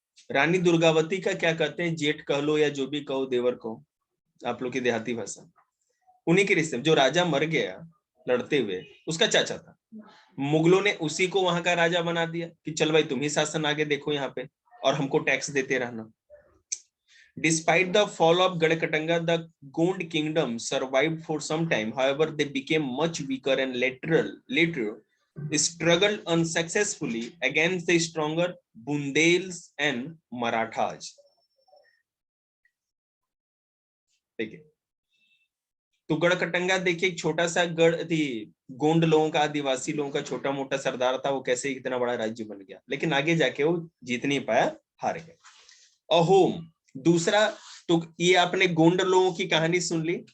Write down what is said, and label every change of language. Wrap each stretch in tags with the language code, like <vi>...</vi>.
<hi>रानी दुर्गावती का क्या कहते हैं, जेठ कह लो या जो भी कहो, देवर कहो, आप लोग की देहाती भाषा। उन्हीं के रिश्ते में जो राजा मर गया लड़ते हुए, उसका चाचा था। मुगलों ने उसी को वहां का राजा बना दिया कि चल भाई तुम ही शासन आगे देखो यहाँ पे, और हमको टैक्स देते रहना।</hi> <en>Despite the fall of Gadakatanga, the Gond kingdom survived for some time. However, they became much weaker and later struggled unsuccessfully against the stronger Bundels and Marathas.</en> <hi>देखिए, तो गढ़कटंगा देखिए, एक छोटा सा गढ़ थी, गोंड लोगों का, आदिवासी लोगों का छोटा मोटा सरदार था, वो कैसे इतना बड़ा राज्य बन गया, लेकिन आगे जाके वो जीत नहीं पाया, हार गए। अहोम दूसरा, तो ये आपने गोंड लोगों की कहानी सुन ली।</hi>